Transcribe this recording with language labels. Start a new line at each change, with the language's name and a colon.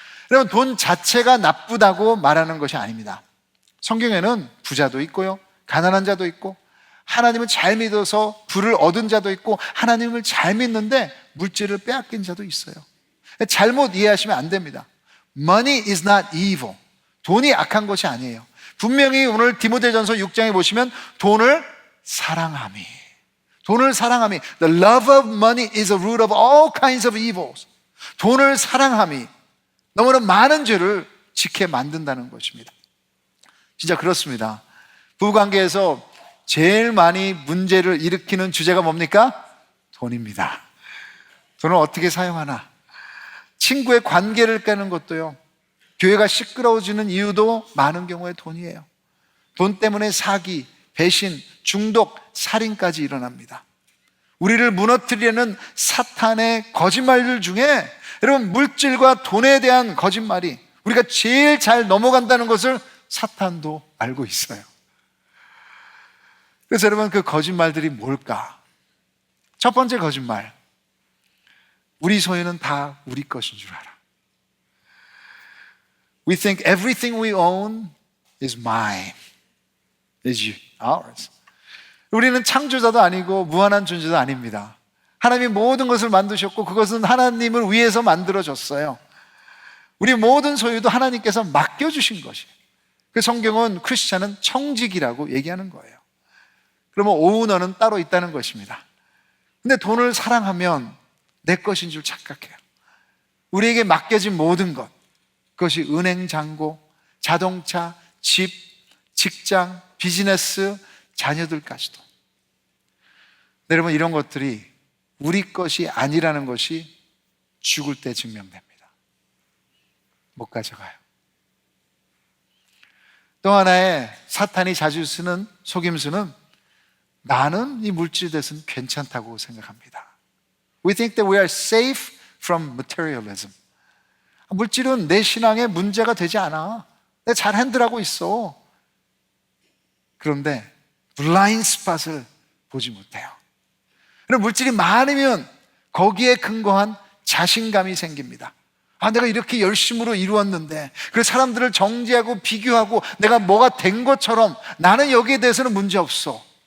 Korean: 여러분 돈 자체가 나쁘다고 말하는 것이 아닙니다. 성경에는 부자도 있고요, 가난한 자도 있고, 하나님을 잘 믿어서 부를 얻은 자도 있고, 하나님을 잘 믿는데 물질을 빼앗긴 자도 있어요. 잘못 이해하시면 안 됩니다.
English: Money is not evil.
Korean: 돈이 악한 것이 아니에요. 분명히 오늘 디모데전서 6장에 보시면 돈을 사랑함이, 돈을 사랑함이,
English: the love of money is a root of all kinds of evils.
Korean: 돈을 사랑함이 너무나 많은 죄를 짓게 만든다는 것입니다. 진짜 그렇습니다. 부부관계에서 제일 많이 문제를 일으키는 주제가 뭡니까? 돈입니다. 돈을 어떻게 사용하나? 친구의 관계를 깨는 것도요, 교회가 시끄러워지는 이유도 많은 경우에 돈이에요. 돈 때문에 사기, 배신, 중독, 살인까지 일어납니다. 우리를 무너뜨리려는 사탄의 거짓말들 중에 여러분, 물질과 돈에 대한 거짓말이 우리가 제일 잘 넘어간다는 것을 사탄도 알고 있어요. 그래서 여러분, 그 거짓말들이 뭘까? 첫 번째 거짓말, 우리 소유는 다 우리 것인 줄 알아.
English: We think everything we own is mine, is ours.
Korean: 우리는 창조자도 아니고 무한한 존재도 아닙니다. 하나님이 모든 것을 만드셨고 그것은 하나님을 위해서 만들어졌어요. 우리 모든 소유도 하나님께서 맡겨주신 것이에요. 그 성경은 크리스찬은 청직이라고 얘기하는 거예요. 그러면 오너는 따로 있다는 것입니다. 근데 돈을 사랑하면 내 것인 줄 착각해요. 우리에게 맡겨진 모든 것, 그것이 은행 잔고, 자동차, 집, 직장, 비즈니스, 자녀들까지도. 여러분, 이런 것들이 우리 것이 아니라는 것이 죽을 때 증명됩니다. 못 가져가요. 또 하나의 사탄이 자주 쓰는 속임수는 나는 이 물질에 대해서는 괜찮다고 생각합니다.
English: We think that we are safe from materialism.
Korean: 물질은 내 신앙에 문제가 되지 않아. 내가 잘 핸들하고 있어. 그런데 블라인드 스팟을 보지 못해요. 물질이 많으면 거기에 근거한 자신감이 생깁니다. 내가 이렇게 열심으로 이루었는데, 그래서 사람들을 정죄하고 비교하고 내가 뭐가 된 것처럼 나는 여기에 대해서는 문제 없어.